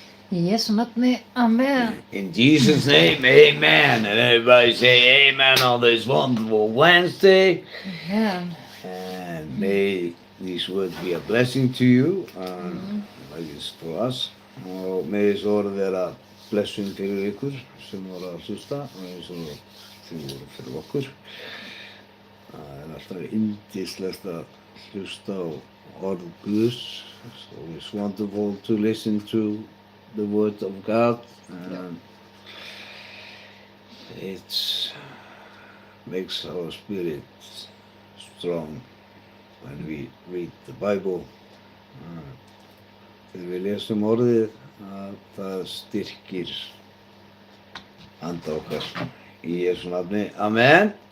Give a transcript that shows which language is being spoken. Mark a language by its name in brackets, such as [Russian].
[Icelandic] Í Jesu nafni, amen. [English] In Jesus' name, amen. And everybody say amen on this wonderful Wednesday. Amen. And may these words be a blessing to you, like it's for us. [Icelandic] Og með þessu orð vera blessun fyrir ykkur sem voru að hlusta og eins og þið voru fyrir okkur. Það alltaf yndislegt að hlusta á orð Guðs. [English] So it's wonderful to listen to the word of God, and it makes our spirit strong when we read the Bible. [Icelandic] Þegar við lesum orðið, það styrkir anda okkar í Jesu nafni. Amen.